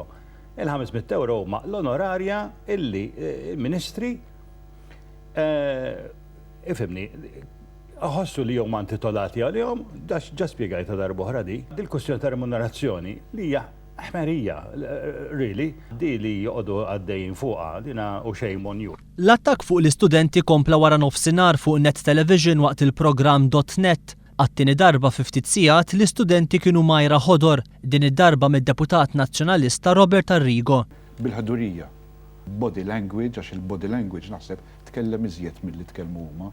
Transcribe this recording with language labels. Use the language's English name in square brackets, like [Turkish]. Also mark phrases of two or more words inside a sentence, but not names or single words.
[Maltese] Il-500 euro huma l-onorarja illi il-Ministri ifhimni ħossu li huma intitolati għalihom, ġa spjegajta darba oħra di. Dil-kwestjoni ta' remunerazzjoni li hija ħmerija, really, di li joqogħdu għaddejjin fuqha dina u [English] shame on you. [Maltese] L-attakk fuq l-istudenti kompla wara nofsinhar fuq Net Television waqt il-programm .net. Għat-tieni darba fi ftit sigħat l-istudenti kienu majra ħodor, din id-darba mid-deputat nazzjonalista Robert Arrigo. Bil-ħadurija, [English] body language, [Maltese] għax il- [English] body language [Maltese] naħseb tkellem iżjed milli tkellmu huma.